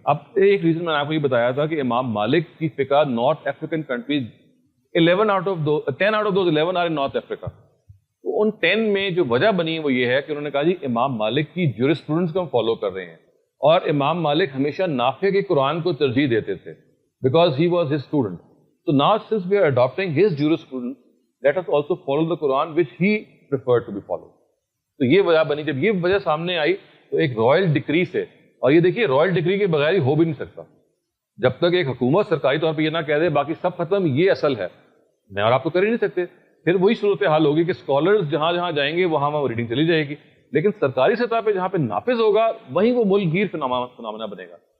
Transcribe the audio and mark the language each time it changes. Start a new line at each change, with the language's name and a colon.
Urdu: اب ایک ریزن میں نے آپ کو یہ بتایا تھا کہ امام مالک کی فقہ north African countries
English: 10 out of those 11 are in
Urdu: north افریقہ. تو ان 10 میں جو وجہ بنی وہ یہ ہے کہ انہوں نے کہا جی امام مالک کی جورسپروڈنس کو ہم فالو کر رہے ہیں، اور امام مالک ہمیشہ نافع کے قرآن کو ترجیح دیتے تھے
English: Because he was his student. So now since we are adopting his jurisprudence, let us also follow the Quran which he preferred to be followed.
Urdu: تو یہ وجہ بنی. جب یہ وجہ سامنے آئی تو ایک رائل ڈکری سے, اور یہ دیکھیے رائل ڈکری کے بغیر ہی ہو بھی نہیں سکتا جب تک ایک حکومت سرکاری طور پہ یہ نہ کہہ دے باقی سب ختم, یہ اصل ہے, میں اور آپ تو کر ہی نہیں سکتے. پھر وہی صورتحال ہوگی کہ اسکالرز جہاں جہاں جائیں گے وہاں وہاں ریڈنگ چلی جائے گی, لیکن سرکاری سطح پہ جہاں پہ نافذ ہوگا وہیں وہ ملک گیر فنامنا بنے گا.